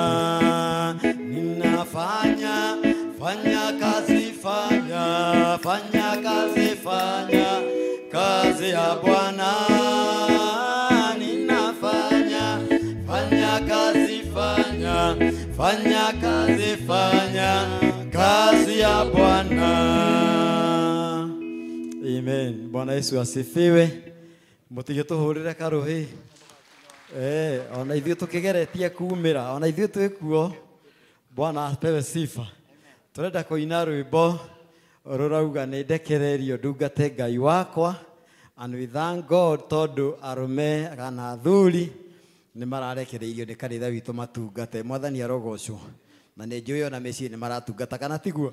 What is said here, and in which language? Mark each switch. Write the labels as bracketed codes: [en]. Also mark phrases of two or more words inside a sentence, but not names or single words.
[sw] Ninafanya kazi, kazi ya Bwana. Ninafanya kazi, kazi ya Bwana. Amen. Bwana Yesu asifiwe. [ki] Mutige tuhurire karuhi. Ona ithuĩ tũkĩgeretie kumĩra, ona ithuĩ twĩkuo. [sw] Bwana apewe sifa. [ki] Tũrenda kũina rwĩmbo rũrauga nĩ ndekererio ndungate Ngai wakwa, [en] And we thank God [ki] tondu arume kana thuri ni mararekereirio ni kanitha witu matungate. Mwathani arogocwo. Na nĩ njũĩ ona mĩciĩ nĩ maratungata kana tiguo.